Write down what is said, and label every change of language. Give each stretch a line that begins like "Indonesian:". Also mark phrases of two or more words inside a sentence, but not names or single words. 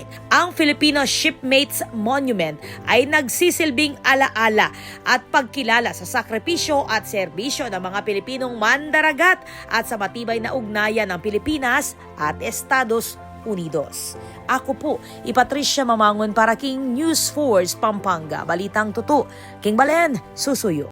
Filipino: Ang Filipino Shipmates Monument ay nagsisilbing alaala at pagkilala sa sakripisyo at serbisyo ng mga Pilipinong mandaragat at sa matibay na ugnayan ng Pilipinas at Estados Unidos. Ako po,
Pampanga: Patricia Mamangon para King News Force Pampanga. Balitang Tutu, King Balen, Susuyo.